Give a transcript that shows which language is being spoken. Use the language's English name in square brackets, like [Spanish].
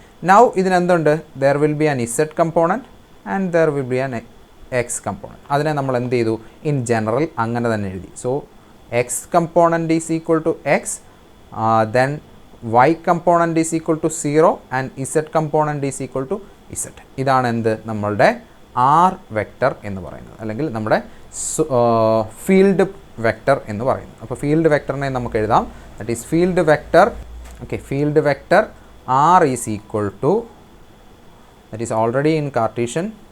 [English] Now [Malayalam] ഇതിനെന്തുണ്ട്, [English] there will be an z component and there will be an x component. [Malayalam] അതിനെ നമ്മൾ എന്ത് ചെയ്തു, [English] in general [Malayalam] അങ്ങനെ തന്നെ എഴുതി. [English] So x component is equal to x, then y component is equal to 0 and z component is equal to z. [Malayalam] ഇതാണ് എന്ത്, നമ്മളുടെ r വെക്റ്റർ എന്ന് പറയുന്നത്, അല്ലെങ്കിൽ നമ്മുടെ ഫീൽഡ് വെക്റ്റർ എന്ന് പറയുന്നത്. അപ്പോൾ ഫീൽഡ് വെക്റ്ററിനെ നമുക്ക് എഴുതാം, [English] that is field vector. Okay, field vector r is equal to, that is already in Cartesian.